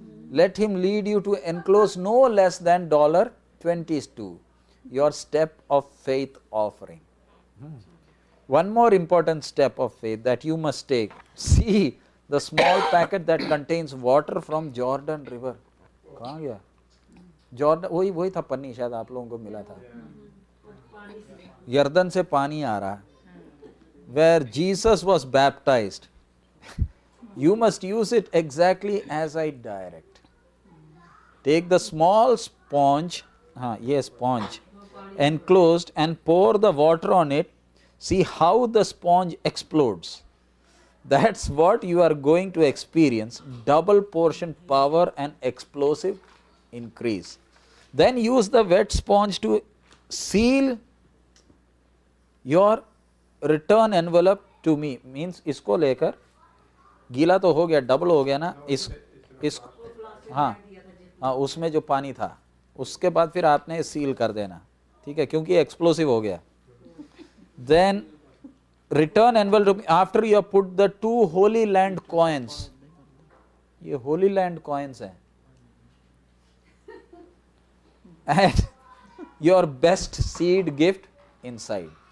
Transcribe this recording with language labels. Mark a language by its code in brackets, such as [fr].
[en] Let Him lead you to enclose no less than $22, your step of faith offering. One more important step of faith that you must take. See the small packet that contains water from Jordan River. [hi] कहाँ गया? Jordan, वही था पन्नी, शायद आप लोगों को मिला था. यर्दन से पानी आ रहा है. [en] Where Jesus was baptized. You must use it exactly as I direct. Take the small sponge, sponge, enclosed, and pour the water on it. See how the sponge explodes. That's what you are going to experience, double portion power and explosive increase. Then use the wet sponge to seal your return envelope to me. [hi] Means इसको लेकर, गीला तो हो गया, double हो गया ना, इस हाँ उसमें जो पानी था, उसके बाद फिर आपने सील कर देना, ठीक है, क्योंकि एक्सप्लोसिव हो गया. [en] Then return envelope after you have put the 2 Holy Land coins. [hi] ये Holy Land coins हैं. [en] And your best seed gift inside.